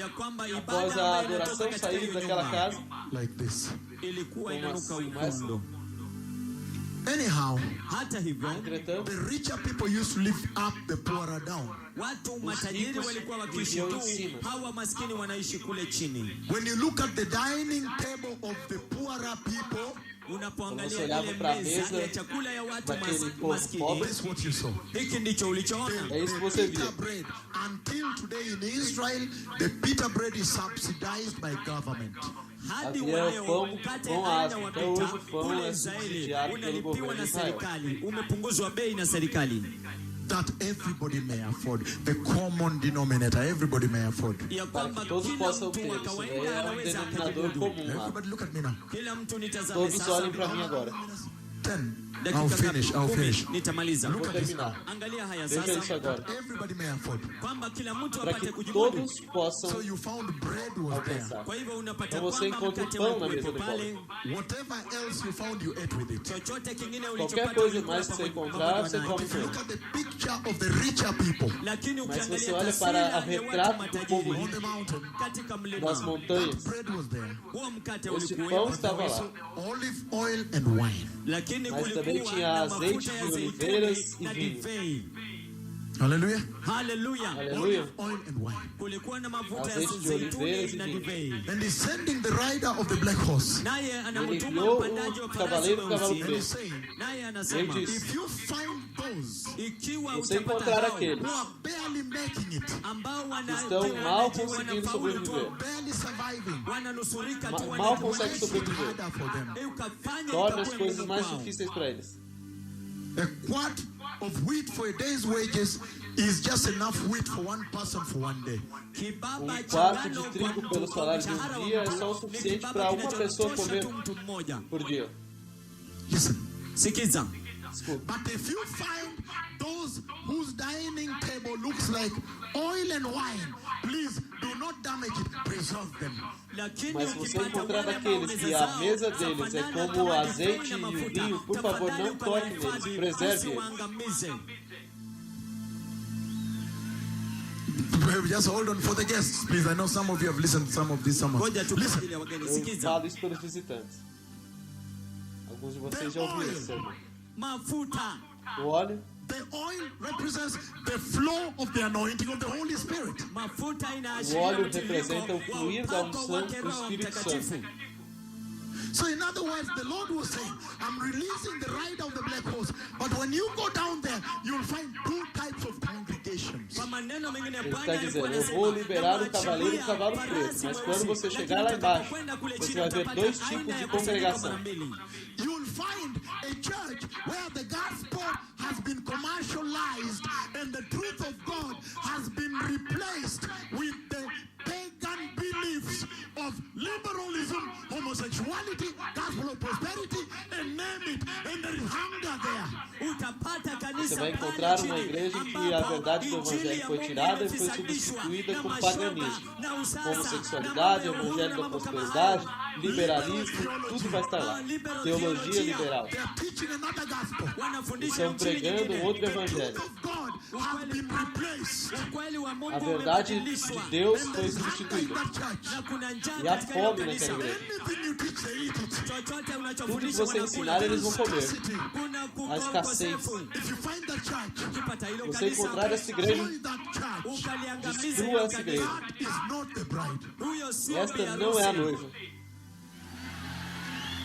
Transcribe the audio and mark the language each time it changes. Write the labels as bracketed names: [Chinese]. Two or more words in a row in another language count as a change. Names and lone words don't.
[Swahili] ya kwamba [Portuguese] após [Swahili] ibada [Portuguese] a [Swahili] ambayo inatoka [Portuguese] adoração [Swahili] katika [Portuguese] sair [Swahili] hiyo [Portuguese] daquela [Swahili] nyumba [Portuguese] casa, [English] like this. [Swahili] ilikuwa [Portuguese] Como [Swahili] inanuka [Portuguese] assim, mas- [Swahili] uvundo. [English] Anyhow, [Swahili] Hata hivyo [Portuguese] entretanto, [English] the richer people used to lift up, the poorer down. [Swahili] watu matajiri [Portuguese] ricos [Swahili] walikuwa wakiishi [Portuguese] viviam [Swahili] tu, [Portuguese] em cima. [Swahili] hawa maskini wanaishi kule chini. [English] When you look at the dining table of the poorer people, [Portuguese] Quando você [Swahili] Unapoangalia [Portuguese] olhava [Swahili] ile [Portuguese] para a [Swahili] meza [Portuguese] mesa [Swahili] ya chakula ya watu [Portuguese] daquele povo [Swahili] maskini, [Portuguese] pobre, [English] this is what you saw. [Swahili] hiki ndicho ulichoona. [Portuguese] é isso que você [English] Pita [Portuguese] via. [English] bread. Until today in Israel, the pita bread is subsidized by government. [Swahili] Hadi [Portuguese] Havia [Swahili] wa leo [Portuguese] pão- [Swahili] mkate [Portuguese] pão [Swahili] aina [Portuguese] áspero. [Swahili] wa [Portuguese] Até [Swahili] pita [Portuguese] hoje o pão [Swahili] kule [Portuguese] é [Swahili] Israeli [Portuguese] subsidiado pelo [Swahili] unalipiwa [Portuguese] governo [Swahili] na [Portuguese] de Israel. [Swahili] serikali, umepunguzwa bei na serikali, [English] That everybody may afford. The common denominator, everybody may afford. [Swahili] ya [Portuguese] Para [Swahili] kwamba [Portuguese] que todos [Swahili] kila [Portuguese] possam [Swahili] mtu [Portuguese] ter. [Swahili] wa [Portuguese] Isso daí [Swahili] kawaida [Portuguese] é um [Swahili] anaweza [Portuguese] denominador [Swahili] akajimudu. [Portuguese] comum lá. [English] Everybody look at me now. [Swahili] Kila mtu nitazame [Portuguese] Todos [Swahili] sasa. [Portuguese] olhem para mim agora. [English] 10. I'll [Swahili] Dakika [English] finish. [Swahili] ngapi? [English] I'll 10. finish. [Swahili] Nitamaliza. [Portuguese] Vou terminar. [Swahili] Angalia haya [Portuguese] Veja isso [Swahili] sasa, [Portuguese] agora. [English] Everybody may afford. [Swahili] kwamba kila mtu [Portuguese] Para [Swahili] apate [Portuguese] que [Swahili] kujimudu. [Portuguese] todos [English] So [Portuguese] possam [English] you found bread was there. [Portuguese] alcançar. [Swahili] Kwa hivyo unapata [Portuguese] Então você [Swahili] kwamba [Portuguese] encontra [Swahili] mkate [Portuguese] pão na [Swahili] ulikuwepo [Portuguese] mesa do [Swahili] pale, [English] Whatever else you found, you ate with it. [Swahili] chochote kingine [Portuguese] Qualquer [Swahili] ulichopata [Portuguese] coisa [Swahili] ulikula [Portuguese] mais que você [Swahili] pamoja [Portuguese] encontrar, você [Swahili] nayo. [Portuguese] come [English] If you [Portuguese] com [English] look [Portuguese] ele. [English] at the picture of the richer people [Swahili] Lakini [Portuguese] Mas se você [Swahili] ukiangalia [Portuguese] olha [Swahili] taswira [Portuguese] para [Swahili] ya [Portuguese] a [Swahili] watu [Portuguese] retrato do povo [Swahili] matajiri [English] on the mountain, [Swahili] katika [Portuguese] das [Swahili] mlima, [Portuguese] montanhas, [English] bread was there. [Swahili] huo mkate [Portuguese] este pão [Swahili] ulikuwepo, [Portuguese] estava lá. [English] Also, olive oil and wine. [Swahili] lakini [Portuguese] Mas também [Swahili] kulikuwa [Portuguese] tinha [Swahili] na [Portuguese] azeite [Swahili] mafuta ya [Portuguese] de [Swahili] zeituni [Portuguese] oliveiras e [Swahili] na [Portuguese] vinho. [Swahili] divei. [English] Hallelujah. [Swahili] Haleluya! [Portuguese] Aleluia. [English] Olive oil and wine. [Swahili] Kulikuwa na mafuta ya [Portuguese] Azeite de oliveiras [Swahili] zeituni [Portuguese] e [Swahili] na [Portuguese] vinho. [Swahili] divei. [English] And he's sending the rider of the black horse. [Swahili] Naye [Portuguese] Ele [Swahili] anamtuma [Portuguese] enviou [Swahili] mpandaji wa [Portuguese] o [Swahili] farasi [Portuguese] cavaleiro do cavalo [Swahili] mweusi. [English] And he's [Portuguese] preto. [English] saying, [Swahili] Naye [Portuguese] Ele [Swahili] anasema, [Portuguese] disse, [English] if you find those [Swahili] ikiwa [Portuguese] você [Swahili] utapata [Portuguese] encontrar [Swahili] hao [Portuguese] aqueles [English] who are barely making it, [Swahili] ambao [Portuguese] estão mal conseguindo [Swahili] wanafaulu tu, [Portuguese] sobreviver, [English] barely surviving, [Swahili] wananusurika tu, [Portuguese] mal [Swahili] wanakuwa [Portuguese] consegue [English] make it [Portuguese] sobreviver, [English] harder for them. [Swahili] ukafanya [Portuguese] torna as [Swahili] itakuwa [Portuguese] coisas [Swahili] ngumu [Portuguese] mais [Swahili] kwao. [Portuguese] difíceis para eles. [English] A quart of wheat for a day's wages is just enough wheat for one person for one day. [Swahili] Kibaba cha [Portuguese] quarto de [Swahili] ngano [Portuguese] trigo [Swahili] kwa mtu, [Portuguese] pelo [Swahili] kwa [Portuguese] salário de [Swahili] mshahara wa [Portuguese] dia é [Swahili] mtu, [Portuguese] só o [Swahili] ni [Portuguese] suficiente [Swahili] kibaba [Portuguese] para uma pessoa [Swahili] kinachotosha [Portuguese] comer [Swahili] tu mtu mmoja. [Portuguese] por dia. [English] Listen. [Swahili] Sikiza, [Portuguese] Desculpa. [English] But if you find those whose dining table looks like oil and wine, please do not damage it, preserve them. [Swahili] lakini [Portuguese] Mas se você [Swahili] ukipata [Portuguese] encontrar [Swahili] wale ambao [Portuguese] daqueles que [Swahili] meza [Portuguese] a [Swahili] zao [Portuguese] mesa deles é [Swahili] zafanana [Portuguese] como [Swahili] kama [Portuguese] o [Swahili] divei [Portuguese] azeite [Swahili] na [Portuguese] e o [Swahili] mafuta, [Portuguese] vinho, por favor, [Swahili] tafadhali [Portuguese] não toque neles, [Swahili] ukawahifadhi, [Portuguese] preserve eles. [Swahili] usiwaangamize. [English] Just hold on for the guests, please. I know some of you have listened to some of these sermons. [Swahili] Ngoja tu kwa [English] Listen. [Swahili] ajili ya wageni. [Portuguese] Eu [Swahili] Sikiza, [Portuguese] falo isso pelos visitantes. Alguns de vocês já ouviram esse sermão. [Swahili] mafuta, [Portuguese] O óleo, [English] The oil represents the flow of the anointing of the Holy Spirit. [Swahili] mafuta [Portuguese] o [Swahili] inaashiria [Portuguese] óleo [Swahili] mtiririko [Portuguese] representa o [Swahili] wa [Portuguese] fluir da [Swahili] upako [Portuguese] unção [Swahili] wake [Portuguese] do [Swahili] Roho [Portuguese] Espírito [Swahili] Mtakatifu. [Portuguese] Santo. [English] So, in other words, the Lord was saying, I'm releasing the rider of the black horse. But when you go down there, you'll find two types of congregations. [Swahili] Kwa maneno mengine, [Portuguese] Ele [Swahili] Bwana [Portuguese] está dizendo, [Swahili] alikuwa [Portuguese] eu [Swahili] anasema, [Portuguese] vou liberar o [Swahili] namwachilia [Portuguese] cavaleiro e o cavalo [Swahili] farasi [Portuguese] preto. Mas [Swahili] mweusi, [Portuguese] quando você [Swahili] lakini [Portuguese] chegar lá embaixo, [Swahili] utakapokwenda kule [Portuguese] você [Swahili] chini [Portuguese] vai ver [Swahili] utapata [Portuguese] dois [Swahili] aina [Portuguese] tipos de [Swahili] ya kusanyiko [Portuguese] congregação. [Swahili] mara mbili. [English] You'll find a church where the gospel has been commercialized and the truth of God has been replaced with the pagan beliefs of liberalism, homosexuality, gospel of prosperity, and name it, and there is hunger there. [Swahili] Utapata kanisa [Portuguese] Você vai [Swahili] pale [Portuguese] encontrar [Swahili] chini, [Portuguese] uma igreja que a [Swahili] ambapo [Portuguese] verdade do [Swahili] injili [Portuguese] evangelho [Swahili] ya [Portuguese] foi [Swahili] Mungu [Portuguese] tirada e foi [Swahili] imefisabishwa [Portuguese] substituída [Swahili] na [Portuguese] com [Swahili] mashoga, [Portuguese] paganismo. [Swahili] na usasa, [Portuguese] Homossexualidade, [Swahili] na mambo ya uhuru, [Portuguese] evangelho [Swahili] na [Portuguese] da [Swahili] mambo kama [Portuguese] prosperidade, [Swahili] hayo. [Portuguese] liberalismo, tudo vai estar lá. Teologia liberal. [English] They are teaching another gospel. [Swahili] Wanafundisha [Portuguese] Estão [Swahili] injili [Portuguese] pregando [Swahili] nyingine. [Portuguese] outro [English] The truth [Portuguese] evangelho. [English] of God has been replaced. [Swahili] Ukweli wa Mungu [Portuguese] A verdade [Swahili] umebadilishwa. [Portuguese] de Deus [English] And [Portuguese] foi [English] there is hunger in [Portuguese] substituída. [English] that church. [Swahili] Na kuna njaa [Portuguese] E há [Swahili] katika hilo [Portuguese] fome [Swahili] kanisa. [Portuguese] naquela igreja. [English] Anything you teach, they eat it. [Swahili] Chochote [Portuguese] Tudo que [Swahili] unachofundisha [Portuguese] você ensinar, [Swahili] wanakula. [Portuguese] eles vão comer. [English] Scarcity. [Swahili] Kuna [Portuguese] A escassez. [Swahili] ukosefu. [English] If you find that church, [Swahili] Ukipata hilo [Portuguese] Você [Swahili] kanisa, [Portuguese] encontrar essa igreja, [English] destroy that church. [Swahili] ukaliangamiza [Portuguese] destrua [Swahili] hilo [Portuguese] essa igreja. [Swahili] kanisa. [English] That is not the bride. [Swahili] Huyo sio [Portuguese] Esta [Swahili] bi [Portuguese] não é a [Swahili] harusi. [Portuguese] noiva.